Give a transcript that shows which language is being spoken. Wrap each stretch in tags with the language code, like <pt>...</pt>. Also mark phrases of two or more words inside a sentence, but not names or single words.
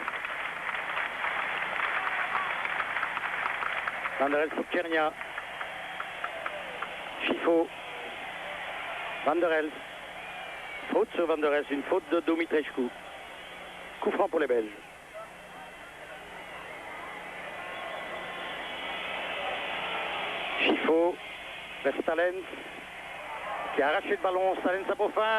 <fr>Van der Elst pour Tchernia. Schifo. Van der Elst. Faute sur Van der Elst, une faute de Dumitrescu. Coup franc pour les Belges. Schifo. Vers Stalens. Qui a arraché le ballon. Stalens à Beaufin.</fr>